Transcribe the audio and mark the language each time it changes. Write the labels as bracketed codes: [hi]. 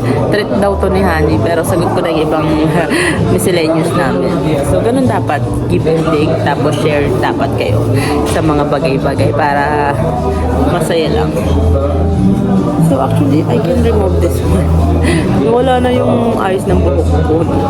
[tl] Treat daw to ni Hanay, pero sagot ko na yung ibang miscellaneous namin. So, ganun dapat. Give and take, tapos share dapat kayo sa mga bagay-bagay para masaya lang. [en] So actually, I can remove this one. [tl] Wala na yung ayos ng buhok ko.